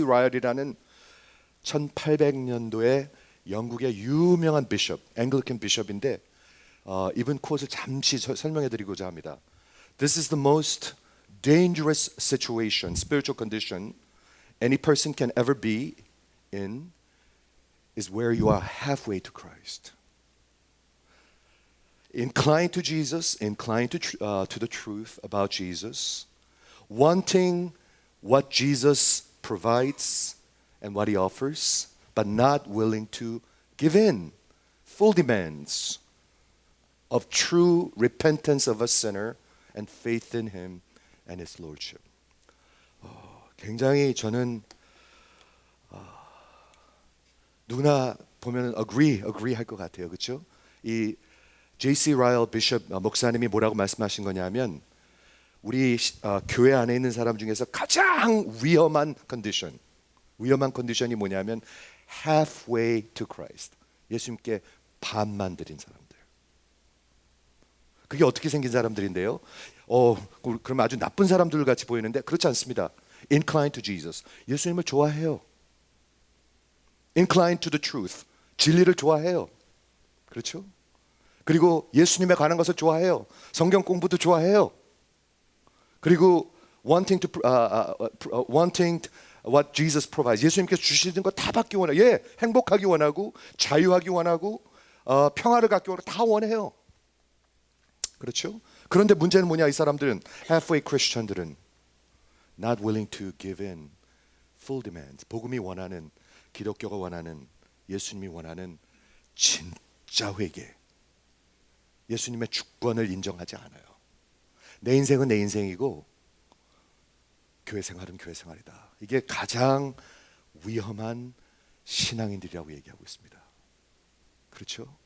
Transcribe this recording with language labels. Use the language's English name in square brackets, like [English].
[Korean] 라이얼이라는 1800년도에 영국의 유명한 비숍, 앵글리칸 비숍인데 이분 코스를 잠시 설명해 드리고자 합니다. [English] This is the most dangerous situation, spiritual condition any person can ever be in is where you are halfway to Christ. Inclined to Jesus, inclined to the truth about Jesus, wanting what Jesus provides and what he offers, but not willing to give in full demands of true repentance of a sinner and faith in him and his lordship. [Korean] 굉장히 저는 누구나 보면 agree 할 것 같아요. 그렇죠? 이 J.C. 라이얼 비숍 목사님이 뭐라고 말씀하신 거냐면 우리 교회 안에 있는 사람 중에서 가장 위험한 컨디션이 뭐냐면 [English] halfway to Christ, [Korean] 예수님께 반만 드린 사람들. 그게 어떻게 생긴 사람들인데요? 그럼 아주 나쁜 사람들 같이 보이는데 그렇지 않습니다. [English] Inclined to Jesus, [Korean] 예수님을 좋아해요. [English] Inclined to the truth, [Korean] 진리를 좋아해요. 그렇죠? 그리고 예수님에 관한 것을 좋아해요. 성경 공부도 좋아해요. 그리고 [English] wanting what Jesus provides, [Korean] 예수님께서 주시는 거 다 받기 원해요. 행복하기 원하고 자유하기 원하고 평화를 갖기 원하고 다 원해요. 그렇죠? 그런데 문제는 뭐냐? 이 사람들은 halfway 크리스천들은 [English] not willing to give in full demands. [Korean] 복음이 원하는, 기독교가 원하는, 예수님이 원하는 진짜 회개, 예수님의 주권을 인정하지 않아요. 내 인생은 내 인생이고 교회 생활은 교회 생활이다. 이게 가장 위험한 신앙인들이라고 얘기하고 있습니다. 그렇죠?